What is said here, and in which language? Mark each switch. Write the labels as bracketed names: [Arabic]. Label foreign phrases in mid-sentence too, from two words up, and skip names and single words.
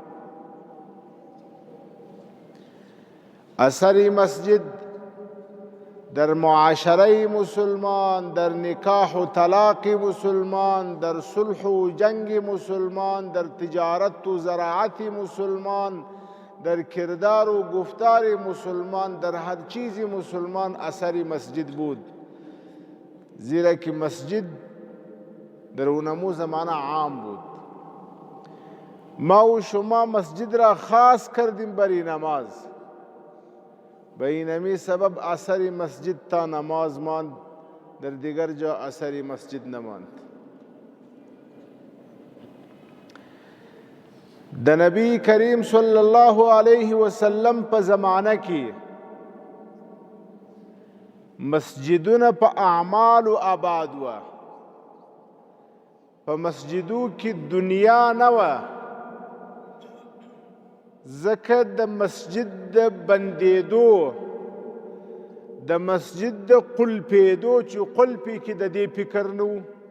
[Persian] اثر مسجد در معاشره مسلمان، در نکاح و طلاق مسلمان، در صلح و جنگ مسلمان، در تجارت و زراعت مسلمان، در کردار و گفتار مسلمان، در هر چیزی مسلمان اثری مسجد بود، زیرا که مسجد در اونمو زمانه عام بود. ما و شما مسجد را خاص کردیم برای نماز، به اینمی سبب اثری مسجد تا نماز ماند، در دیگر جا اثری مسجد نماند. [Pashto] د نبی کریم [Arabic] صلی الله علیه وسلم [Pashto] په زمانه کې مسجدونه په اعمالو آباد وه، په مسجدو کې دنیا نه وه، ځکه د مسجد د بندېدو، د مسجد د قلپېدو چې قلپې کې د دې فکر نه و.